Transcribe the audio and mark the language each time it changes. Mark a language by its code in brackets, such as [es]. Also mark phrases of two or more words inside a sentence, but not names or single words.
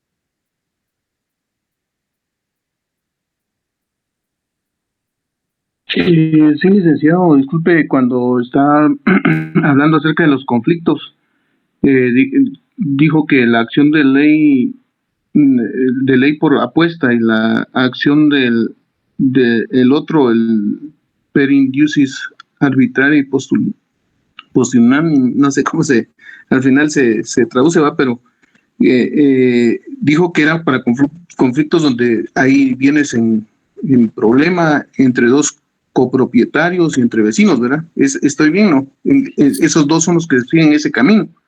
[es] Sí, licenciado, disculpe, cuando está hablando acerca de los conflictos, dijo que la acción de ley por apuesta y la acción el otro, el [la] per inducis arbitrari postulandi, [es] no sé cómo al final se traduce, va, pero dijo que era para conflictos donde hay bienes en problema entre dos copropietarios y entre vecinos, ¿verdad? Estoy bien, ¿no? Esos dos son los que siguen ese camino.